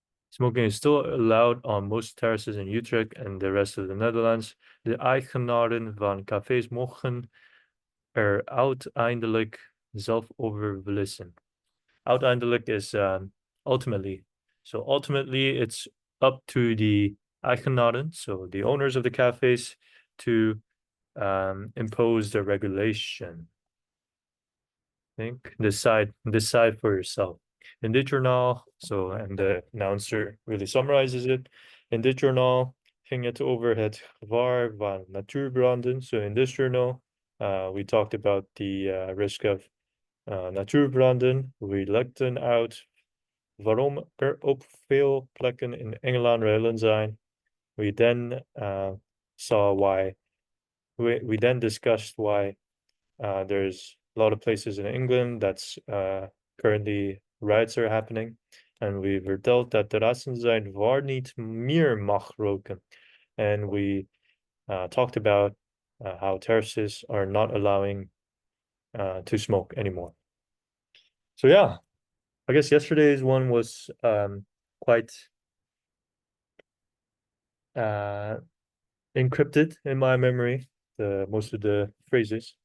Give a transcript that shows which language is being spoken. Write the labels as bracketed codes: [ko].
[en] Smoking is still allowed on most terraces in Utrecht and the rest of the Netherlands. [nl] De eigenaren van cafés mogen er uiteindelijk zelf over beslissen. [en] Uiteindelijk is ultimately. So ultimately, it's up to the eigenaren, so the owners of the cafes, to impose the regulation. I think decide for yourself. [nl] In dit journaal, [en] and the announcer really summarizes it. [nl] In dit journaal ging het over het gevaar van natuurbranden. [en] So in this journal, we talked about the risk of natuurbranden. [nl] We legden uit waarom er op veel plekken in Engeland rellen zijn. [en] We then saw why. We then discussed why there's a lot of places in England that's currently riots are happening. And we [nl] verteld dat terrassen zijn waar niet meer mag roken. [en] And we talked about how terraces are not allowing to smoke anymore. So yeah, I guess yesterday's one was quite encrypted in my memory, most of the phrases.